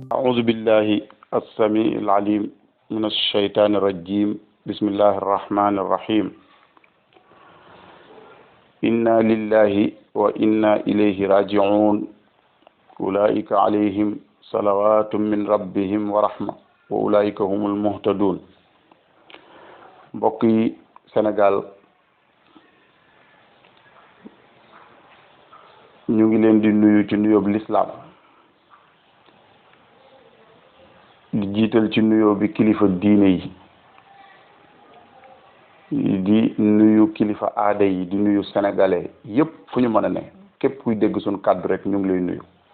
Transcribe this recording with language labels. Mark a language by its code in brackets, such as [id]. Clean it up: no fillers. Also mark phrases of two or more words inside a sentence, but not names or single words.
[ar] أعوذ بالله السميع العليم من الشيطان الرجيم بسم الله الرحمن الرحيم إنا لله وإنا إليه راجعون أولئك عليهم صلوات من ربهم ورحمة وأولئك هم المهتدون [wo] mbokk yi Sénégal ñu ngi leen di nuyu ci nuyoob lislaam di jiital ci nuyoo bi kilifa diine yi di nuyu kilifa aada yi di nuyu sénégalais yépp fu ñu mën a ne képp kuy dégg suñ kàddu rek ñu ngi lay nuyu.